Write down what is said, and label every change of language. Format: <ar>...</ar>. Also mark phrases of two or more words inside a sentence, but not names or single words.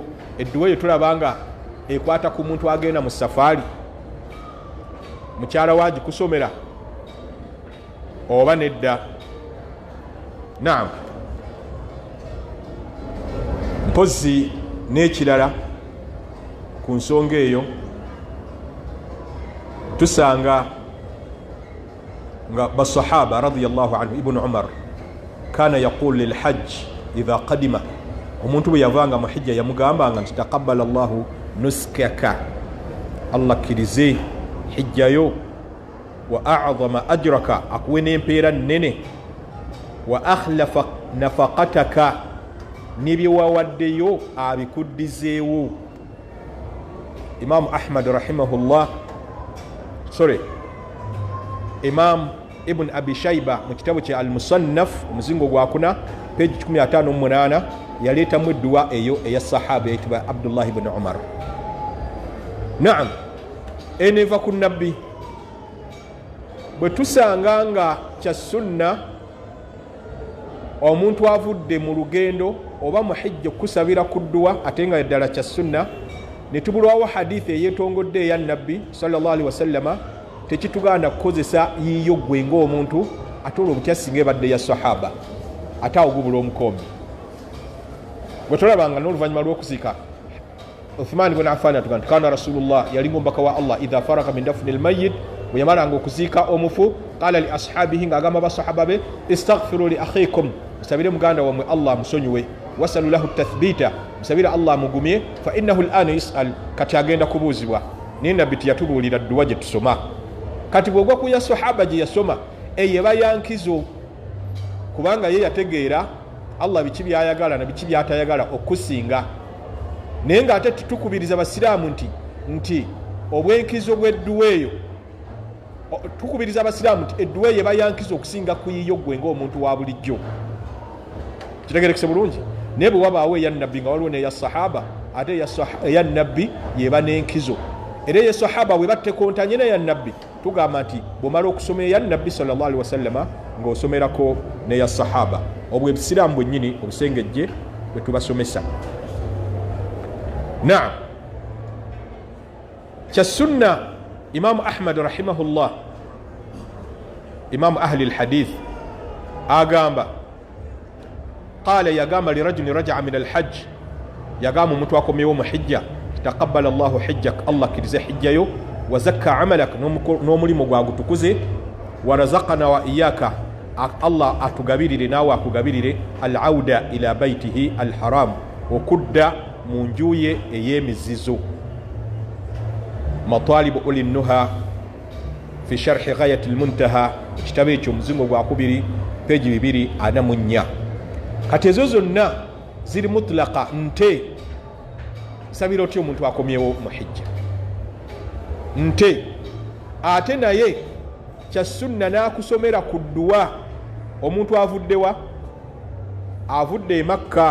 <lg>Edduwa eyo tolabanga ekwata ku muntu agenda mu safaari, mukyala wagikusomera oba nedda. Naam, mpozi n'ekirala ku nsonga eyo tusanga nga basahaba radiyallahu</lg> <ar>عنه ابن عمر كان يقول للحاج إذا قدم,</ar> <lg>omuntu bwe yavanga mu hijja yamugambanga nti</lg> <ar>تقبل الله نسكك,</ar> <lg>Allah kirize hijjayo,</lg> <ar>وأعظم أجرك,</ar> <lg>akuwe n'empeera nnene,</lg> <ar>وأخلف نفقتك,</ar> <lg>n'ebye wawaddeyo abikuddizeewo. Imam Ahmad rahimahullah, Imam Ibn Abi Shayba mu kitabu kya Al-Musannaf omuzingo gwa 4 page 158 yaleetamu edduwa eyo eya sahaba eyitibwa Abdullah ibn Umar. Naam, eneva ku nabbi bwe tusanga nga kya sunna omuntu avudde mu lugendo oba mu hijja kusabira ku dduwa ate nga ddala kya sunna, ne tubulwawo hadithi eyeetongodde eya nabbi</lg> <ar>صلى الله عليه وسلم,</ar> <lg>tekituganda kukozesa yiyo gwe ng'omuntu ate olwo butyasinga ebadde ya sahaba ate awo gubula omukombi. Bwe tolabanga n'oluvannyuma lw'okusika Uthman ibn Affan atugamba</lg> <ar>كان رسول الله</ar> <lg>yalinga omubaka wa Allah</lg> <ar>إذا فرغ من دفن الميت,</ar> <lg>bwe yamalanga okuziika omufu</lg> <ar>قال لأصحابه,</ar> <lg>ng'agamba basahaba be</lg> <ar>استغفروا لأخيكم,</ar> <lg>musabire muganda wammwe Allah musonyiwe,</lg> <ar>وسلوا له التثبيت,</ar> <lg>musabire Allah mugumye,</lg> <ar>فإنه الآن يسأل,</ar> <lg>kati agenda kubuuzibwa. Naye nabbi teyatubuulira dduwa gye tusoma. Kati bw'ogwa ku ya sahaba gye yasoma eyeba yankizo, kubanga ye yategeera Allah biki byayagala na biki byatayagala okusinga. Naye ng'ate tukubiriza abasiraamu nti obwenkizo bw'edduwa eyo, tukubiriza abasiraamu nti edduwa eyo eba yankizo okusinga ku yiyo gwe ng'omuntu wa bulijjo. Kitegerekese bulungi. Naye bwe wabaawo eya nabbi nga waliwo n'eya sahaba, ate eya nabbi yeba n'enkizo. Era eya sahaba bwe battekontanye n'eya nabbi, tugamba nti bw'omala okusoma eya nabbi</lg> <ar>صلى الله عليه وسلم</ar> <lg>ng'osomerako n'eya sahaba. Obwo ebisiraamu bwennyini obusengejje bwe tubasomesa. Naam, kya sunna Imam Ahmad rahimahullah,</lg> <ar>إمام أهل الحديث,</ar> <lg>agamba qala, yagamba</lg> <ar>لرجل رجع من الحج,</ar> <lg>yagamba omuntu akomyewo mu hijja,</lg> <ar>تقبل الله حجك,</ar> <lg>Allah kirize hijjayo,</lg> <ar>وزكى عملك,</ar> <lg>n'omulimu gwagutukuze,</lg> <ar>ورزقنا وإياك,</ar> <lg>Allah atugabirire naawe akugabirire,</lg> <ar>العودة إلى بيته الحرام,</ar> <lg>okudda mu njuye ey'emizizo. Matalibu uli nuha fi sharhi ghayati al-muntaha, ekitabo ekyo omuzingo gwa 2 peji 244. Kati ezo zonna ziri mutlaqa, nte sabira otyo omuntu akomyewo mu hijja nte, ate naye kya sunna n'akusomera ku dduwa omuntu avuddewa, avudde e Makka.</lg>